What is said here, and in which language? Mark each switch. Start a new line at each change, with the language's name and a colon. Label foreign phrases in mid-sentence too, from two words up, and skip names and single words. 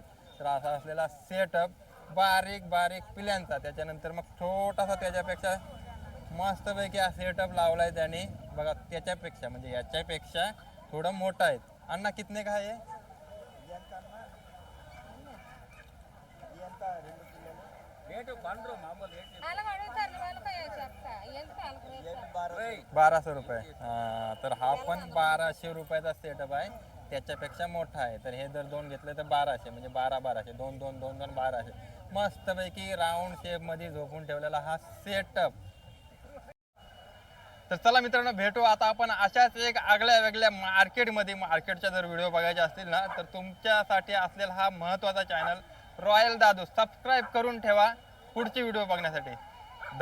Marathi: तर असा असलेला सेटअप बारीक बारीक पिल्यांचा, त्याच्यानंतर मग छोटासा त्याच्यापेक्षा मस्तपैकी हा सेटअप लावलाय त्याने बघा, त्याच्यापेक्षा म्हणजे याच्यापेक्षा थोडं मोठा आहे. अण्णा
Hindi: कितने का
Marathi: आहे?
Telugu: రేటు బండ్రు మామూలు రేటు వాళ్ళకి అడుగుతారు వాళ్ళకి చెప్తా ఎంత వాళ్ళకి
Marathi: 1200 रुपये. तर हा पण 1200 रुपयाचा सेटअप आहे, त्याच्यापेक्षा मोठा आहे. तर हे जर दोन घेतले तर 1200, म्हणजे 1200 दोन दोन दोन दोन 1200. मस्तपैकी राऊंड शेप मध्ये झोपून ठेवलेला हा सेटअप. तर चला मित्रांनो, भेटू आता आपण अशाच एक आगळ्या वेगळ्या मार्केटच्या जर व्हिडिओ बघायचे असतील ना, तर तुमच्यासाठी असलेला हा महत्त्वाचा चॅनल रॉयल दादू सबस्क्राईब करून ठेवा पुढची व्हिडिओ बघण्यासाठी.